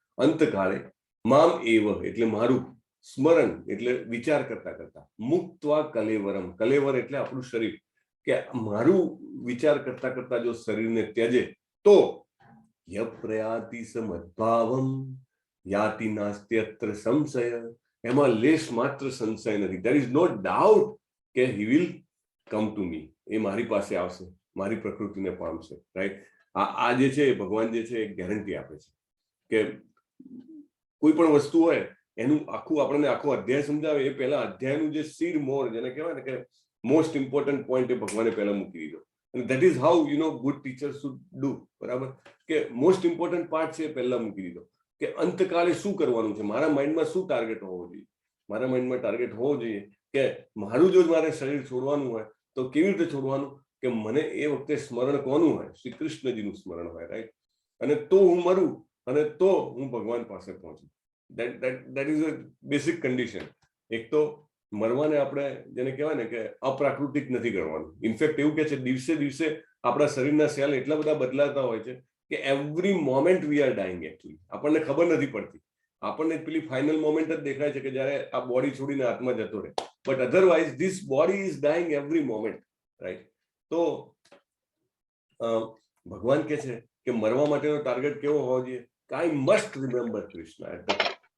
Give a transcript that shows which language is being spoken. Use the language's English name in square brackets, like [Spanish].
[Gujarati] અંતકાલે મામ એવ એટલે મારું, સ્મરણ એટલે વિચાર કરતા કરતા, મુક્ત્વા કલેવરમ, કલેવર એટલે આપણું શરીર, કે મારું વિચાર કરતા કરતા જો શરીરને ત્યજે તો [Sanskrit] યપ્રયાતિ સમદ્ભાવમ યાતિ નાસ્ત્યત્ર સંશય. [Gujarati] એમાં લેશ માત્ર સંશય નથી. [English] there is no doubt કે he will come to me. [Gujarati] એ મારી પાસે આવશે, મારી પ્રકૃતિને પામશે, રાઈટ? આ જે છે ભગવાન જે છે એ ગેરંટી આપે છે કે કોઈ પણ વસ્તુ હોય એનું આખું આપણને આખો અધ્યાય સમજાવે એ પહેલા અધ્યાયનું જે સીડ મોર જેને કહેવાય ને કે મોસ્ટ ઇમ્પોર્ટન્ટ પોઈન્ટ એ ભગવાને પહેલા મૂકી દીધો. અને [English] that is how good teacher should do, [Gujarati] બરાબર? કે મોસ્ટ ઇમ્પોર્ટન્ટ પાર્ટ છે એ પહેલા મૂકી દીધો કે અંતકાલે શું કરવાનું છે, મારા માઇન્ડમાં શું ટાર્ગેટ હોવો જોઈએ. મારા માઇન્ડમાં ટાર્ગેટ હોવો જોઈએ કે મારું જો મારે શરીર છોડવાનું હોય તો કેવી રીતે છોડવાનું, કે મને એ વખતે સ્મરણ કોનું હોય? શ્રી કૃષ્ણજીનું સ્મરણ હોય, રાઈટ? અને તો હું મરું અને તો હું ભગવાન પાસે પહોંચું. [English] that is a basic condition. [Gujarati] એક તો મરવાને આપણે જેને કહેવાય ને કે અપ્રાકૃતિક નથી કરવાનું. ઇનફેક્ટ એવું કે છે દિવસે દિવસે આપણા શરીરના સેલ એટલા બધા બદલાતા હોય છે કે [English] Every moment we are dying. [Gujarati] Actually આપણને ખબર નથી પડતી. આપણને પેલી ફાઇનલ મોમેન્ટ જ દેખાય છે કે જ્યારે આ બોડી છોડીને આત્મા જતો રહે, [English] but otherwise this body is dying every moment, [Gujarati] right? તો ભગવાન કહે છે કે મરવા માટેનો ટાર્ગેટ કેવો હોવો જોઈએ? [English] I must remember Krishna at the time.